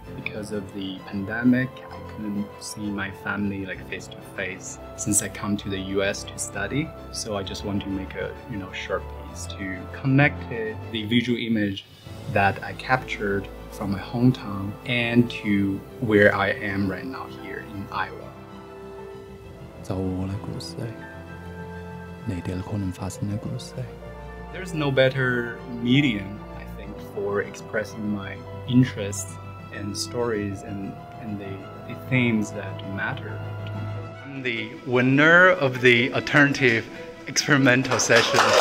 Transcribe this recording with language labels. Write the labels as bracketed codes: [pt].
[en] Because of the pandemic, I couldn't see my family like face to face since I come to the US to study. So I just want to make a short piece to connect the visual image that I captured from my hometown and to where I am right now here in Iowa. [yue] 就我嘅故事，你哋可能發生嘅故事。 [en] There's no better medium, I think, for expressing my interests and stories and the themes that matter to me. I'm the winner of the alternative experimental session.